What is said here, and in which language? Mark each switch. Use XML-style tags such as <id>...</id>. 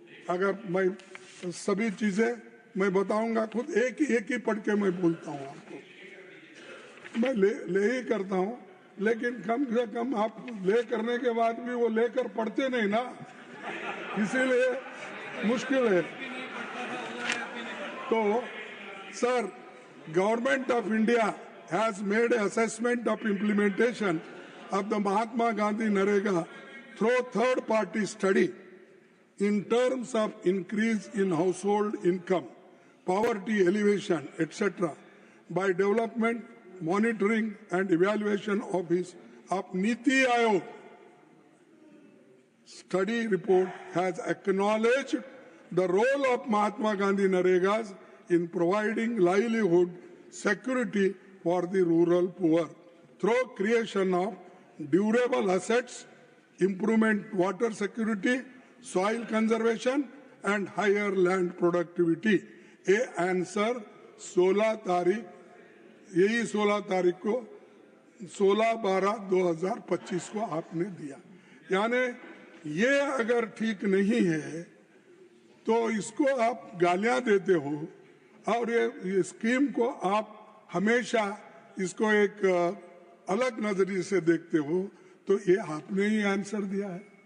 <hi>अगर मैं सभी चीजें मैं बताऊंगा, खुद एक ही पढ़ के मैं बोलता हूँ आपको। मैं ले ही करता हूँ, लेकिन कम से कम आप ले करने के बाद भी वो लेकर पढ़ते नहीं ना, इसीलिए मुश्किल है। तो sir,</hi> <en>Government of India has made an assessment of implementation of the Mahatma Gandhi Narega through third-party study in terms of increase in household income, poverty elevation, etc. by development, monitoring and evaluation of Niti Aayog. Study report has acknowledged the role of Mahatma Gandhi Naregas in providing livelihood security for the rural poor through creation of durable assets, improvement water security, soil conservation and higher land productivity.</en> <hi>ये answer 16 तारीख, यही 16 तारीख को 16/12/2025 को आपने दिया। यानी ये अगर ठीक नहीं है तो इसको आप गालियां देते हो और ये स्कीम को आप हमेशा इसको एक अलग नजरिए से देखते हो, तो ये आपने ही आंसर दिया है।</hi>